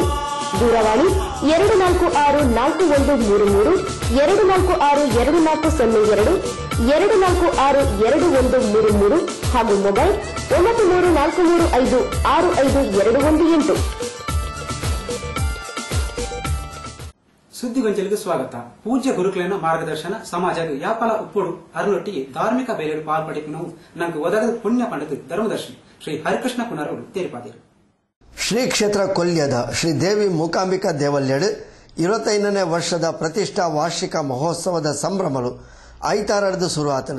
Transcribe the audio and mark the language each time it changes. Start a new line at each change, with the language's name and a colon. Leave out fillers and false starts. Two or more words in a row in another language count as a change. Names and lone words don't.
Kannada: ದೂರವಾಣಿ 24641332, 24624002, 24622133 ಹಾಗೂ ಮೊಬೈಲ್ 9343565218. ಸುದ್ದಿಗೊಂಚಲಿಗೆ ಸ್ವಾಗತ.
Tulu: ಪೂಜ್ಯ ಗುರುಕುಲನ ಮಾರ್ಗದರ್ಶನ ಸಮಾಜಕ್ಕೆ ಯಾಪಲ ಉಪ್ಪುಡು ಅರುನೊಟ್ಟಿಗೆ ಧಾರ್ಮಿಕ ಬೇಲೆಡು ಪಾಲ್ಪಡಿಪಿನವು ನಂಗೆ ಒದಗದ ಪುಣ್ಯ ಪಂಡಿತ ಧರ್ಮದರ್ಶಿ ಶ್ರೀ ಹರಿಕೃಷ್ಣ ಪುನರವರು ತೇರಿಪಾದಿರು. ಶ್ರೀ ಕ್ಷೇತ್ರ ಕೊಲ್ಯದ ಶ್ರೀ ದೇವಿ ಮೂಕಾಂಬಿಕಾ ದೇವಲ್ಯಡು 25ನೇ ವರ್ಷದ ಪ್ರತಿಷ್ಠಾ ವಾರ್ಷಿಕ ಮಹೋತ್ಸವದ ಸಂಭ್ರಮಲು ಐತಾರಡ್ದು ಶುರು ಆತಡು.